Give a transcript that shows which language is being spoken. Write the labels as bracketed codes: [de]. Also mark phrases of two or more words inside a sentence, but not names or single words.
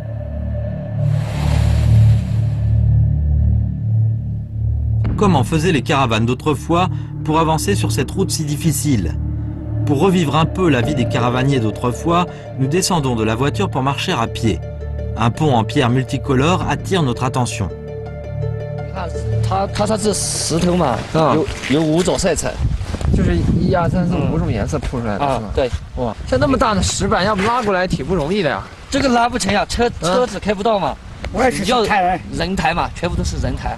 [fr] Comment faisaient les caravanes d'autrefois pour avancer sur cette route si difficile? Pour revivre un peu la vie des caravaniers d'autrefois, nous descendons de la voiture pour marcher à pied. Un pont en pierre multicolore attire notre attention. [zh] 它是石头嘛，有5种色层。就是1、2、3、4、5种颜色铺出来的是吗？对，哇，像那么大的石板，要不拉过来挺不容易的呀。这个拉不成呀，车子开不到嘛。我也是要太人。人抬嘛，全部都是人抬。